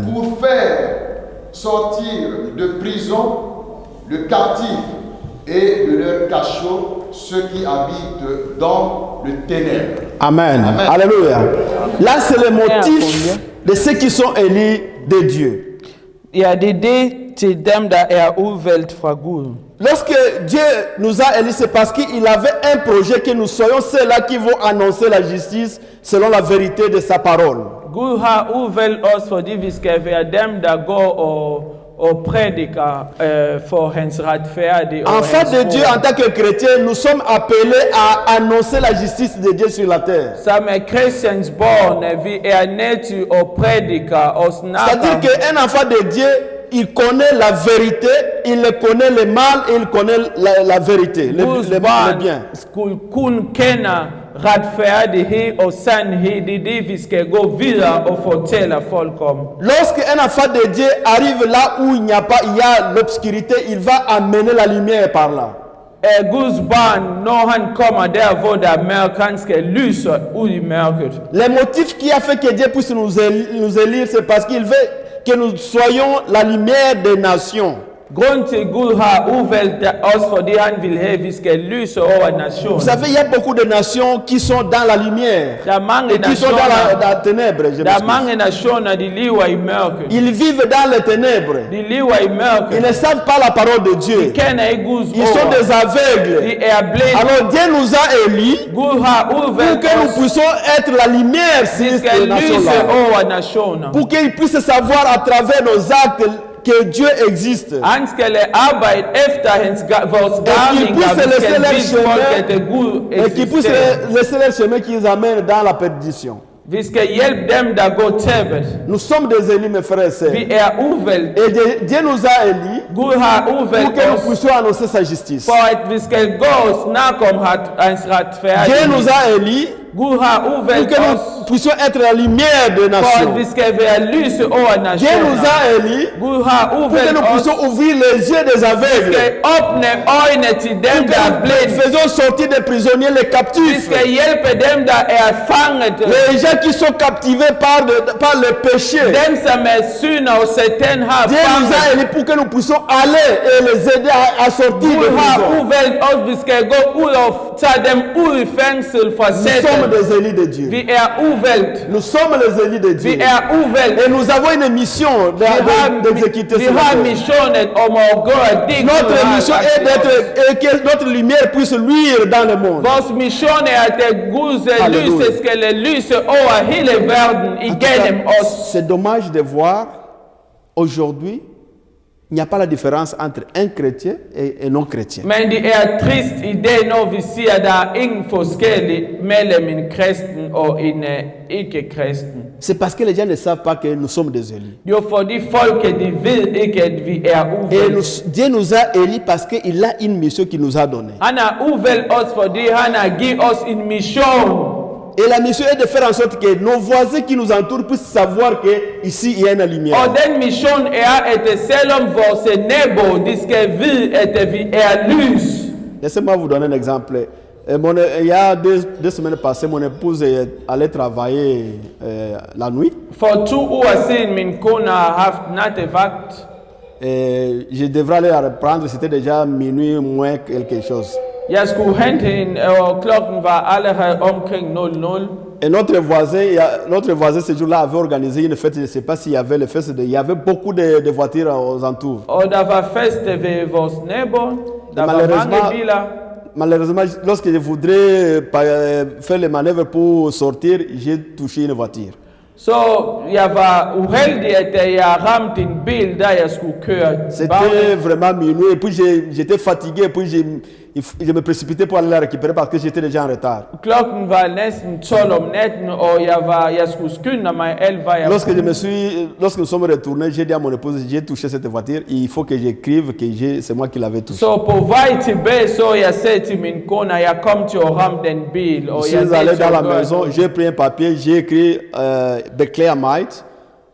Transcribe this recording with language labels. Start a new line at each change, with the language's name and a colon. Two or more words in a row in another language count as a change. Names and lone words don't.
French: pour faire sortir de prison le captif et de leur cachot ceux qui habitent dans le ténèbre. Amen. Amen. Alléluia. Là, c'est le motif de ceux qui sont élus de Dieu.
Danish: Ja, det til dem, der udvalgt fra Gud.
French: Lorsque Dieu nous a élus, c'est parce qu'il avait un projet que nous soyons ceux-là qui vont annoncer la justice selon la vérité de sa parole.
Danish: Gud har udvalgt os, fordi vi skal være dem, der går og prædiker for hans retfærdige og
French: En fait
Danish: hans
French: de Dieu, en tant que chrétiens, nous sommes appelés à annoncer la justice de Dieu sur la terre.
Danish: Som Christians born, vi nødt til at prædike og
French: C'est-à-dire
Danish: snakke.
French: qu'un enfant de Dieu, il connaît la vérité, il connaît le mal et il connaît la vérité,
Danish: Guds
French: le
Danish: barn
French: bien.
Danish: skulle kun kende retfærdighed og sandhed. Det er det, vi skal gå videre og fortælle folk om.
French: Lorsque un enfant de Dieu arrive là où il n'y a pas, il y a l'obscurité, il va amener la lumière par là.
Danish: Guds barn, når han kommer der, hvor der er mørk, han skal lyse ud i mørket.
French: Le motif qui a fait que Dieu puisse nous élire, c'est parce qu'il veut que nous soyons la lumière des nations.
Danish: Grund til Gud har udvalgt os, fordi han vil have, at vi skal lyse over
French: Vous
Danish: nationen.
French: savez, il y a beaucoup de nations qui sont dans la lumière
Danish: Der er mange
French: et qui sont dans
Danish: nationer,
French: la ténèbre. Je
Danish: der er
French: m'excuse.
Danish: mange nationer, de lever i mørket.
French: Ils vivent dans les ténèbres.
Danish: De lever i
French: Ils
Danish: mørket.
French: ne savent pas la parole de Dieu.
Danish: De kender ikke Guds
French: Ils sont
Danish: ord.
French: des aveugles.
Danish: De er blinde.
French: Alors Dieu nous a élus
Danish: Gud har
French: pour
Danish: udvalgt
French: que nous
Danish: os.
French: puissions être la lumière sur
Danish: Vi
French: ces
Danish: skal lyse
French: nations-là.
Danish: over nationer.
French: Pour qu'ils puissent savoir à travers nos actes que Dieu existe.
Danish: Han skal arbejde efter vores
French: Et qu'ils
Danish: gerninger.
French: puissent
Danish: Vi
French: laisser
Danish: skal
French: leur
Danish: vise folk, at Gud
French: chemin, et qu'ils puissent
Danish: eksisterer.
French: laisser leur chemin qui les amène dans la perdition.
Danish: Vi skal hjælpe dem, der går tabet.
French: Nous sommes des élus, mes frères et sœurs.
Danish: Vi er udvalgt.
French: Et Dieu nous a élus
Danish: Gud har
French: pour
Danish: udvalgt
French: que nous
Danish: os,
French: puissions annoncer sa justice.
Danish: for at vi skal gå og snakke om hans
French: Dieu
Danish: retfærdighed.
French: nous a élus
Danish: Gud har
French: pour
Danish: udvalgt
French: que
Danish: os,
French: nous puissions être la lumière des
Danish: for at vi
French: nations.
Danish: skal være lyse over
French: Dieu nous
Danish: nationer.
French: a élus
Danish: Gud har
French: pour que
Danish: udvalgt
French: nous
Danish: os,
French: puissions ouvrir les yeux des
Danish: vi
French: aveugles.
Danish: skal åbne øjnene til dem,
French: Pour
Danish: der er
French: que nous
Danish: blinde.
French: faisons sortir des prisonniers, les
Danish: Vi
French: captifs.
Danish: skal hjælpe dem, der er fanget.
French: Les gens qui sont captivés par le péché.
Danish: Dem, som er synd og satan har
French: Dieu nous a
Danish: fanget.
French: élus pour que nous puissions aller et les aider à sortir de
Danish: Gud har
French: prison.
Danish: udvalgt os, vi skal gå ud og tage dem ud i fængsel fra
French: Nous sommes
Danish: satan.
French: des élus de Dieu.
Danish: Vi er udvalgt.
French: Nous sommes les élus de
Danish: Vi
French: Dieu.
Danish: er udvalgt.
French: Et nous avons une mission d'exécuter
Danish: Vi
French: sur la
Danish: har
French: terre.
Danish: missionen om at gøre det.
French: Notre
Danish: Gud har
French: mission
Danish: lagt
French: est
Danish: til os.
French: d'être, et que notre lumière puisse luire dans le monde.
Danish: Vores mission er, at Guds Halleluja. lyse skal lyse over hele verden
French: En tout
Danish: igennem
French: cas,
Danish: os.
French: c'est dommage de voir aujourd'hui, il n'y a pas la différence entre un chrétien et un non-chrétien.
Danish: Men det er trist i dag, når vi siger, at der er ingen forskel mellem en kristen og en ikke-kristen.
French: C'est parce que les gens ne savent pas que nous sommes des élus.
Danish: Jo, fordi folket de ved ikke, at vi er
French: Et
Danish: uvalgt.
French: Dieu nous a élus parce qu'il a une mission qu'il nous a donnée.
Danish: Han har uvalgt os, fordi han har givet os en mission.
French: Et la mission est de faire en sorte que nos voisins qui nous entourent puissent savoir qu'ici il y a une lumière.
Danish: Og den mission er, at selvom vores nabo, de skal vide, at vi er lys.
French: Laissez-moi vous donner un exemple. Il y a deux semaines passées, mon épouse allait travailler la nuit.
Danish: For 2 uger siden, min kone har haft nattevagt.
French: Et je devrais aller la reprendre, c'était déjà minuit moins quelque chose.
Danish: Jeg skulle hente hende, og klokken var allerede omkring 00.
French: Et notre voisin ce jour-là avait organisé une fête, je ne sais pas s'il y avait les fêtes, il y avait beaucoup de voitures aux entours.
Danish: Og der var fest ved vores naboer. Der var mange biler.
French: Malheureusement, lorsque je voudrais faire les manœuvres pour sortir, j'ai touché une voiture.
Danish: Så jeg var uheldig, at jeg ramte en bil, da jeg skulle køre.
French: C'était vraiment minuit, et puis j'étais fatigué, et puis je me précipitais pour aller la récupérer parce que j'étais déjà en retard.
Danish: Klokken var næsten 12 om natten, og jeg skulle skynde mig alt, hvad jeg
French: Lorsque nous sommes retournés, j'ai dit à mon épouse, j'ai touché cette voiture, il faut que j'écrive que c'est moi qui l'avais touché.
Danish: Så på vej tilbage, så jeg sagde til min kone, at jeg kom til at ramme den bil. Og
French: Je suis allé dans la maison, j'ai pris un papier, j'ai écrit Becleamite.